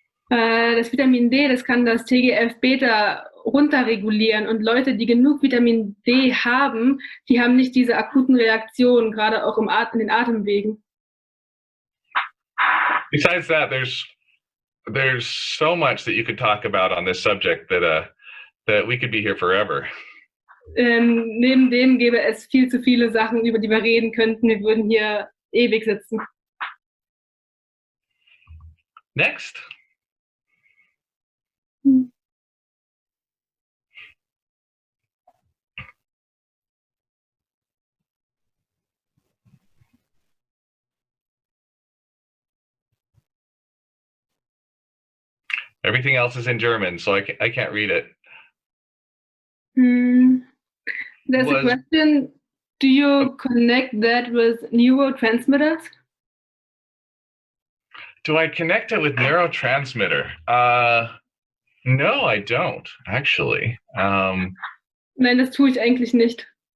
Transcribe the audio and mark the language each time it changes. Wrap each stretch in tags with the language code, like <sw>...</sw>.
<de>Das Vitamin D, das kann das TGF-beta runterregulieren und Leute, die genug Vitamin D haben, die haben nicht diese akuten Reaktionen, gerade auch in den Atemwegen.</de> <en>Besides that, there's so much that you could talk about on this subject that we could be here forever.</en> <de>Neben dem gäbe es viel zu viele Sachen, über die wir reden könnten. Wir würden hier ewig sitzen.</de> <en>Next. Everything else is in German, so I can't read it. There's a question. Do you connect that with neurotransmitters? Do I connect it with neurotransmitter? No, I don't, actually.</en> <de>Nein, das tue ich eigentlich nicht.</de>